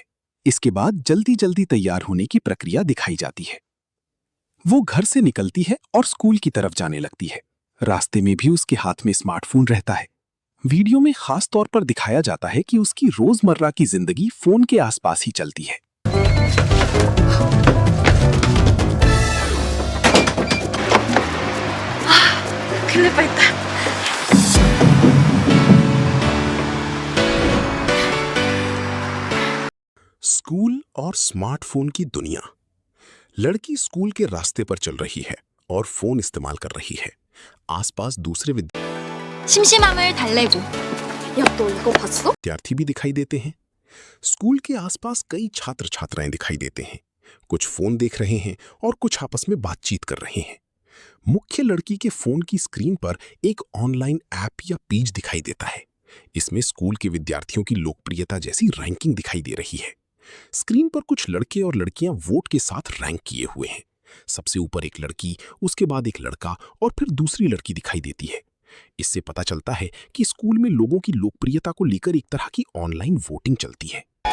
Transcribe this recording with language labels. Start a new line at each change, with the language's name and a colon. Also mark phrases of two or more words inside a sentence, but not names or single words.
Hindi: इसके बाद जल्दी जल्दी तैयार होने की प्रक्रिया दिखाई जाती है। वो घर से निकलती है और स्कूल की तरफ जाने लगती है। रास्ते में भी उसके हाथ में स्मार्टफोन रहता है। वीडियो में खास तौर पर दिखाया जाता है कि उसकी रोजमर्रा की जिंदगी फोन के आसपास ही चलती है।
Korean: 큰일 뻔했다.
Hindi: स्कूल और स्मार्टफोन की दुनिया। लड़की स्कूल के रास्ते पर चल रही है और फोन इस्तेमाल कर रही है। आसपास दूसरे
Korean: 심심함을 달래고. 야, 너 이거 봤어?
Hindi: विद्यार्थी भी दिखाई देते हैं। स्कूल के आसपास कई छात्र छात्राएं दिखाई देते हैं। कुछ फोन देख रहे हैं और कुछ आपस में बातचीत कर रहे हैं। मुख्य लड़की के फोन की स्क्रीन पर एक
English: online app
Hindi: या पेज दिखाई देता है। इसमें स्कूल के विद्यार्थियों की लोकप्रियता जैसी रैंकिंग दिखाई दे रही है। स्क्रीन पर कुछ लड़के और लड़कियां वोट के साथ रैंक किए हुए हैं। सबसे ऊपर एक लड़की, उसके बाद एक लड़का और फिर दूसरी लड़की दिखाई देती है। इससे पता चलता है कि स्कूल में लोगों की लोकप्रियता को लेकर एक तरह की
English: online voting
Hindi: चलती है।